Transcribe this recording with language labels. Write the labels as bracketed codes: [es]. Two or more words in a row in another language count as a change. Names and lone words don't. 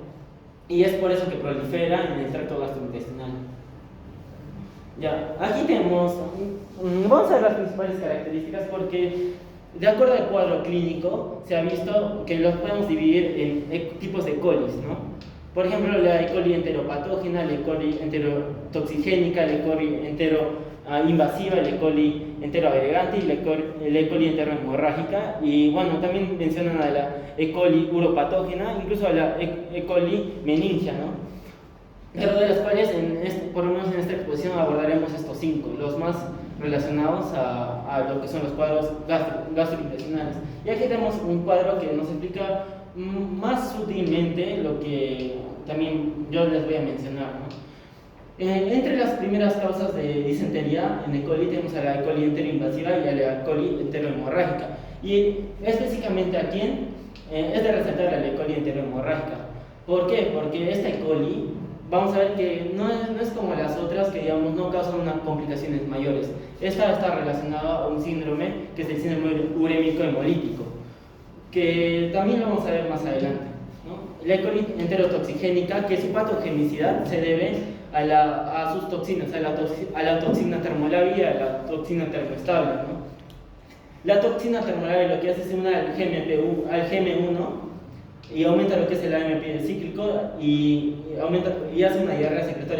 [es] Y es por eso que prolifera en el tracto gastrointestinal. Ya, aquí tenemos, vamos a ver las principales características porque de acuerdo al cuadro clínico se ha visto que los podemos dividir en tipos de colis, ¿no? Por ejemplo, la E. coli enteropatógena, la E. coli enterotoxigénica, la E. coli enteroinvasiva, la E. coli enteroagregante y la E. coli enterohemorrágica. Y bueno, también mencionan a la E. coli uropatógena, incluso a la E. coli meningia, ¿no? Pero de las cuales, por lo menos en esta exposición, abordaremos estos 5, los más relacionados a lo que son los cuadros gastrointestinales. Y aquí tenemos un cuadro que nos explica más sutilmente lo que también yo les voy a mencionar, ¿no? Entre las primeras causas de disentería en E. coli tenemos a la E. coli enteroinvasiva y a la E. coli enterohemorrágica. Y específicamente aquí es de resaltar la E. coli enterohemorrágica. ¿Por qué? Porque esta E. coli, vamos a ver que no es como las otras que, digamos, no causan complicaciones mayores. Esta está relacionada a un síndrome que es el síndrome urémico hemolítico, que también lo vamos a ver más adelante, ¿no? La E. coli enterotoxigénica, que su patogenicidad se debe a sus toxinas, a la toxina termolabia y a la toxina termoestable, ¿no? La toxina termolabia lo que hace es una al GM1 y aumenta lo que es el AMP cíclico y hace una diarrea secretoria.